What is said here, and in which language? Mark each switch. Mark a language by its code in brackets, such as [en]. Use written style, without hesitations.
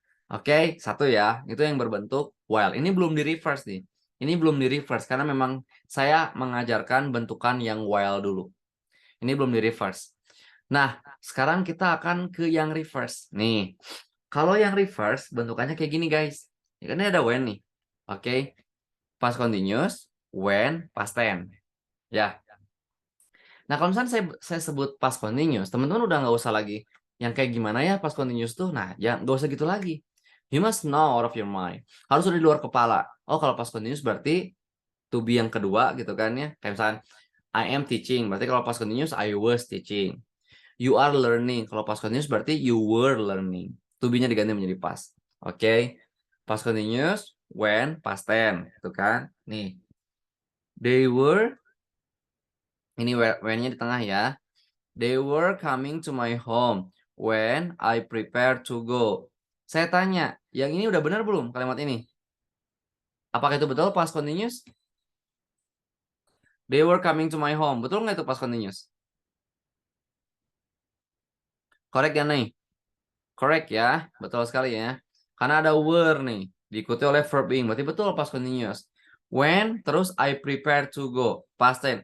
[id] Oke, satu ya, itu yang berbentuk while. Ini belum di reverse nih. Ini belum di reverse karena memang saya mengajarkan bentukan yang while dulu. Ini belum di reverse. Nah, sekarang kita akan ke yang reverse. Nih, kalau yang reverse bentukannya kayak gini guys. Ya kan ini ada when nih. Oke, past continuous, when, past tense. Ya. Nah, kalau misalnya saya sebut past continuous, teman-teman udah nggak usah lagi yang kayak gimana ya past continuous tuh. Nah, ya nggak usah gitu lagi. [en] You must know out of your mind. [id] Harus udah di luar kepala. Oh, kalau past continuous berarti to be yang kedua gitu kan ya. Kayak misalnya [en] I am teaching, [id] berarti kalau [en] past continuous I was teaching. You are learning. [id] Kalau past continuous berarti you were learning. To be-nya diganti menjadi past. Oke. Past continuous when past tense, gitu kan? Nih. [en] They were, [id] ini when-nya di tengah ya. [en] They were coming to my home when I prepare to go. [id] Saya tanya, yang ini udah benar belum kalimat ini? Apakah itu betul past continuous? [en] They were coming to my home. [id] Betul nggak itu [en] past continuous? [id] Correct ya nih? Correct ya, betul sekali ya. Karena ada were nih, diikuti oleh verb being, berarti betul past continuous. When, terus I prepare to go, past tense.